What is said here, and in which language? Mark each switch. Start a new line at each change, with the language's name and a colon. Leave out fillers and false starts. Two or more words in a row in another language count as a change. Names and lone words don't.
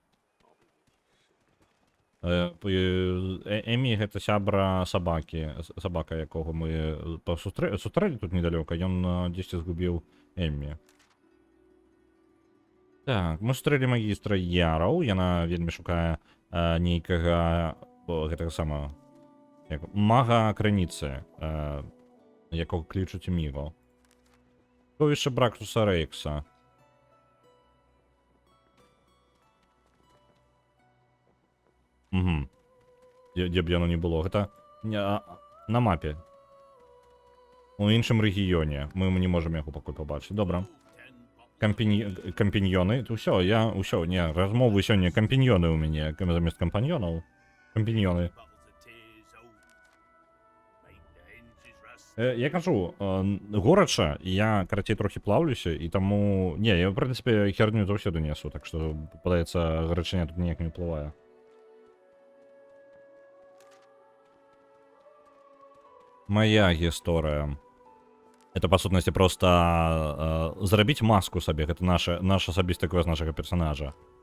Belarusian: Эммі гэта сябра сабакі, сабака якога мы сустрэлі тут недалёка, ён дзесьці згубіў Эммі. Так, мы сустрэлі магістра Яраў, яна вельмі шукае нейкага гэтага самага як мага Криніці,
Ukrainian: якого кличуть Міго. Сховище Брактуса Рейкса. Угу. Де б яно не було.
Belarusian: Гэта на мапі.
Ukrainian: У іншому регіоні. Ми не можемо його поки побачити. Добре. Компаньйони.
Belarusian: Усё, не, розмови сьогодні.
Ukrainian: Компаньйони у мене. Замість компаньйонів. Компаньйони. Я кажу,
Belarusian: горача, я, карацей,
Ukrainian: трохи плавлюся, і тому...
Belarusian: Не, я, в принципі, херню заўсёды несу, так што, падаецца, гарачыня тут ніяк не ўплывае. Моя гісторыя. Это, па сутнасці, просто зрабіць маску сабе, гэта наш асабісты квест нашага персонажа.